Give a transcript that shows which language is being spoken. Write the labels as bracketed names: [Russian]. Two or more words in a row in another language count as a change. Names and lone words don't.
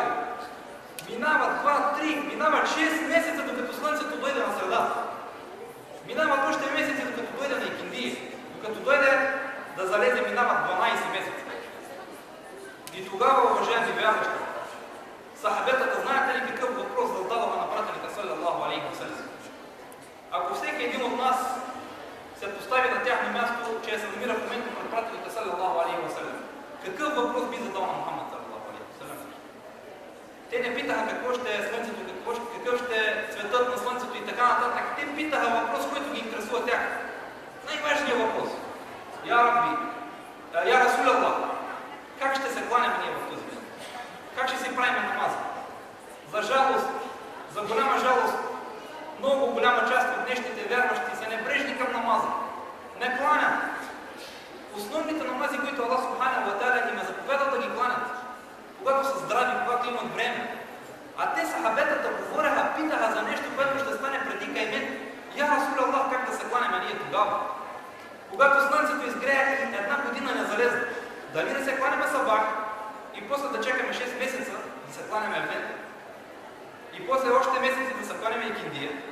[Bulgarian] Минава 2, 3, минава 6 месеца, докато слънцето дойде на средата. Минават още месеци, докато дойде на Икиндия. Докато дойде да залезе, минават 12 месеца. И тогава, уважаеми вярващи, сахабетата, знаете ли какъв въпрос задаваме на пратеника [Arabic] صلى الله عليه وسلم? [Bulgarian] Ако всеки един от нас се постави на тяхно място, че се намира в момента пред пратеника [Arabic] صلى الله عليه وسلم, [Bulgarian] какъв въпрос би задал на Мухаммад [Arabic] صلى الله عليه وسلم? [Bulgarian] Те не питаха какво ще е слънцето, какъв ще е цветът на слънцето и така нататък. Те питаха въпрос, който ги интересува тях. Най-важният въпрос. [Arabic] يا ربي، يا رسول الله, [Bulgarian] как ще се кланяме ние в този ден? Как ще си правим намаза? За жалост, за голяма жалост, много голяма част от днешните вярващи са небрежни към намаза. Не кланят. Основните намази, които [Arabic] الله سبحانه وتعالى [Bulgarian] им е заповедал да ги кланят, когато са здрави, когато имат време. А те сахабетата говореха, питаха за нещо, което ще стане преди каймен. [Arabic] يا رسول الله, [Bulgarian] как да се кланяме ние тогава? Когато слънцето изгрее и една година не залезе, дали да се кланяме сабах и после да чакаме 6 месеца да се кланяме евен и после още месеци да се кланяме Икиндия.